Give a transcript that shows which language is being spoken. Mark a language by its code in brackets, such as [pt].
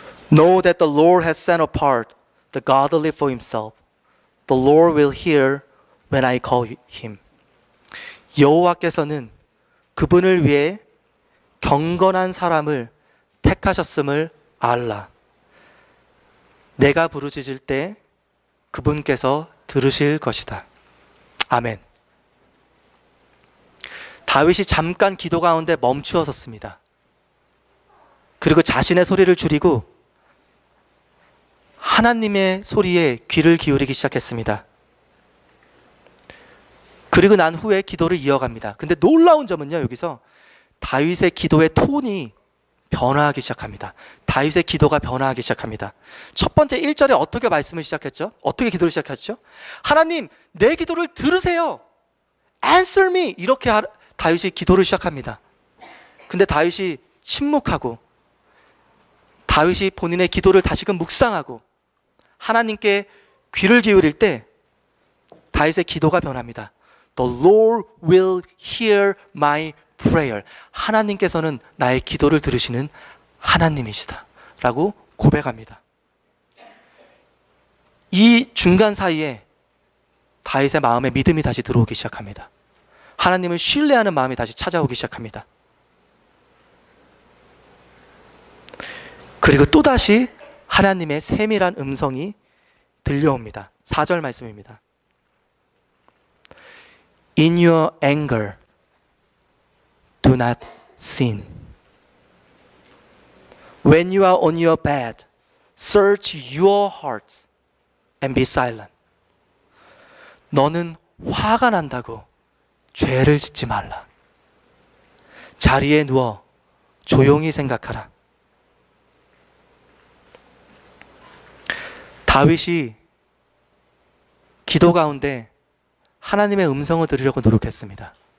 [en] Know that the Lord has set apart the godly for himself. The Lord will hear when I call him. [ko] 여호와께서는 그분을 위해 경건한 사람을 택하셨음을 알라. 내가 부르짖을 때 그분께서 들으실 것이다. 아멘. 다윗이 잠깐 기도 가운데 멈추어 섰습니다. 그리고 자신의 소리를 줄이고 하나님의 소리에 귀를 기울이기 시작했습니다. 그리고 난 후에 기도를 이어갑니다. 근데 놀라운 점은요, 여기서 다윗의 기도의 톤이 변화하기 시작합니다. 다윗의 기도가 변화하기 시작합니다. 첫 번째 1절에 어떻게 말씀을 시작했죠? 어떻게 기도를 시작했죠? 하나님, 내 기도를 들으세요. [en] Answer me. [ko] 이렇게 다윗이 기도를 시작합니다. 근데 다윗이 침묵하고 다윗이 본인의 기도를 다시금 묵상하고 하나님께 귀를 기울일 때 다윗의 기도가 변합니다. [en] The Lord will hear my prayer. [ko] 하나님께서는 나의 기도를 들으시는 하나님이시다 라고 고백합니다. 이 중간 사이에 다윗의 마음에 믿음이 다시 들어오기 시작합니다. 하나님을 신뢰하는 마음이 다시 찾아오기 시작합니다. 그리고 또다시 하나님의 세밀한 음성이 들려옵니다. 4절 말씀입니다. [en] In your anger, do not sin. When you are on your bed, search your hearts and be silent. [ko] 너는 화가 난다고 죄를 짓지 말라. 자리에 누워 조용히 생각하라. 다윗이 기도 가운데 하나님의 음성을 들으려고 노력했습니다.